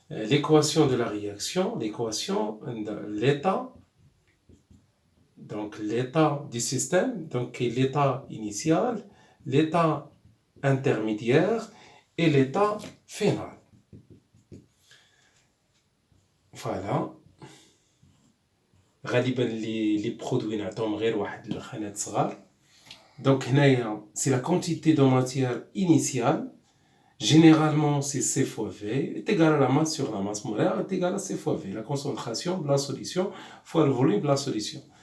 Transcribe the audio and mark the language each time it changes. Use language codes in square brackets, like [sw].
[fr] L'équation de la réaction, l'équation de l'état, donc l'état du système, donc l'état initial, l'état intermédiaire et l'état final. Voilà. [ar] غالبا [fr] les produits [ar] نعطيهم غير واحد الخانات صغار. [fr] Donc [ar] هنايا [fr] c'est la quantité de matière initiale. Généralement, c'est C fois V est égal à la masse sur la masse molaire est égal à C fois V, la concentration de la solution fois le volume de la solution.